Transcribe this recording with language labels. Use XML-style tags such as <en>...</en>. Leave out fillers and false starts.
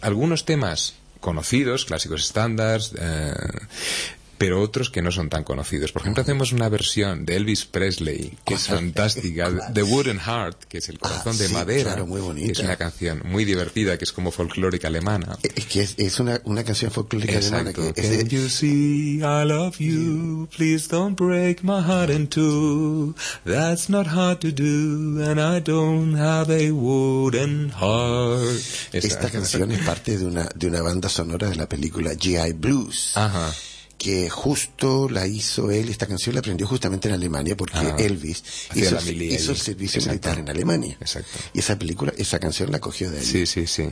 <es>Algunos temas conocidos, clásicos estándares, pero otros que no son tan conocidos. Por ejemplo, hacemos una versión de Elvis Presley, que es fantástica, The Wooden Heart, que es el corazón de madera. Claro, muy bonita. Es una canción muy divertida, que es como folclórica alemana. Es que es una canción folclórica exacto. alemana. Que es</es> <en>Can you see I love you? Please don't break my heart in two. That's not hard to do, and I don't have a wooden heart.</en> <es>Esta canción es parte de una banda sonora de la película G.I. Blues. Ajá. Que justo la hizo él, esta canción la aprendió justamente en Alemania, porque Elvis hizo el servicio exacto. militar en Alemania. Exacto. Y esa película, esa canción la cogió de ahí. Sí, sí, sí.</es>